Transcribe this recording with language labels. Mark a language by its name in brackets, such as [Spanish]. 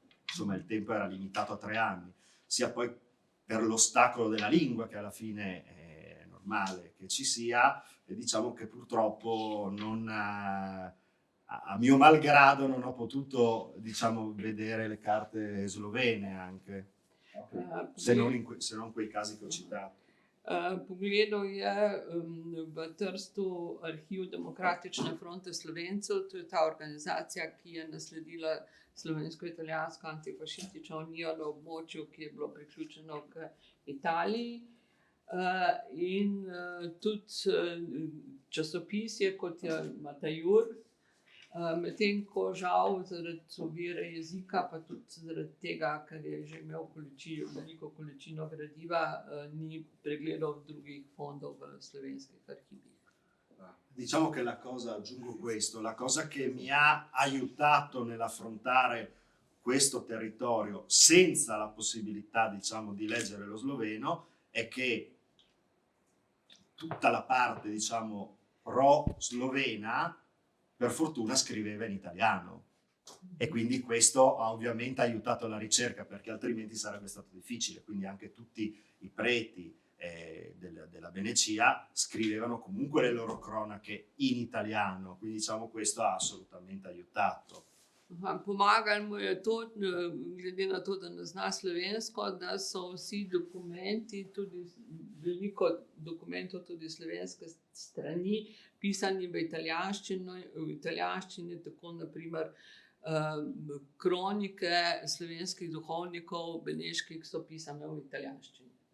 [Italian] insomma il tempo era limitato a 3 anni, sia poi per l'ostacolo della lingua, che alla fine è normale che ci sia, e diciamo che purtroppo a mio malgrado non ho potuto, diciamo, vedere le carte slovene anche. Se non quei casi che ho citato. [Slovenian] Pogledal je v Trstu arhiv Demokratične fronte Slovencev, to je ta organizacija, ki je nasledila Slovensko-italijansko antifašistično unijo na območju, ki je bilo priključeno k Italiji. In tudi časopisje, kot je Matajur, medtem ko žal zaradi ovire jezika, pa tudi zaradi tega, ker je že imel veliko količino gradiva, ni pregledal drugih fondov v slovenskih arhivih. [Italian] Diciamo che aggiungo questo, la cosa che mi ha aiutato nell'affrontare questo territorio senza la possibilità, diciamo, di leggere lo sloveno è che tutta la parte, diciamo, pro-slovena per fortuna scriveva in italiano, e quindi questo ha ovviamente aiutato la ricerca, perché altrimenti sarebbe stato difficile. Quindi anche tutti i preti della Venecia scrivevano comunque le loro cronache in italiano, quindi diciamo questo ha assolutamente aiutato. [Slovenian] Pomagali mu je tudi, glede na to, da ne zna slovensko, da so vsi dokumenti, tudi veliko dokumentov tudi slovenske strani, pisani v italijanščini, tako naprimer kronike slovenskih duhovnikov, beneških, so pisane v italijanščini.